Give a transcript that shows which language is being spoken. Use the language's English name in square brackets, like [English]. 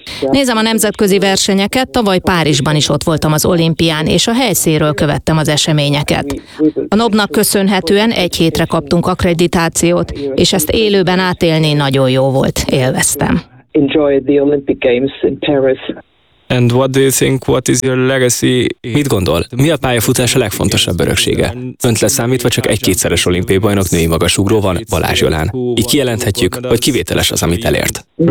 [Hungarian] Nézem a nemzetközi versenyeket, tavaly Párizsban is ott voltam az olimpián, és a helyszínről követtem az eseményeket. A NOB-nak köszönhetően egy hétre kaptunk akkreditációt, és ezt élőben átélni nagyon jó volt, élveztem. [English] Enjoyed the Olympic Games in Paris. And what do you think, what is your legacy? [Hungarian] Mit gondol? Mi a pályafutás a legfontosabb öröksége? Önt leszámítva csak egy kétszeres olimpiai bajnok női magasugró van, Balázs Jolán. Így kijelenthetjük, hogy kivételes az, amit elért.